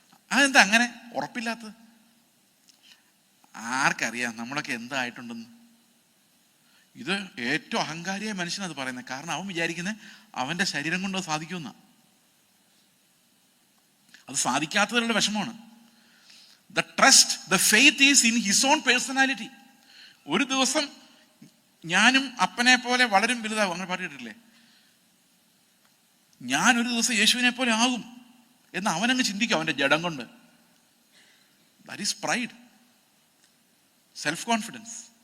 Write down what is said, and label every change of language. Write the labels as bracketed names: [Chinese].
[Malayalam] അതെന്താ അങ്ങനെ ഉറപ്പില്ലാത്തത്? ആർക്കറിയാം നമ്മളൊക്കെ എന്തായിട്ടുണ്ടെന്ന്? ഇത് ഏറ്റവും അഹങ്കാരിയായ മനുഷ്യനത് പറയുന്നത്. കാരണം അവൻ വിചാരിക്കുന്നത് അവന്റെ ശരീരം കൊണ്ട് സാധിക്കുമെന്ന. അത് സാധിക്കാത്തതിലുള്ള വിഷമമാണ്. [English] The trust, the faith is in his own personality. [Malayalam] ഒരു ദിവസം ഞാനും അപ്പനെ പോലെ വളരും വലുതാവും, അങ്ങനെ പാടിയിട്ടില്ലേ? ഞാനൊരു ദിവസം യേശുവിനെ പോലെ ആകും എന്ന് അവനങ്ങ് ചിന്തിക്കും അവന്റെ ജഡം കൊണ്ട്. [English] That is pride, self confidence.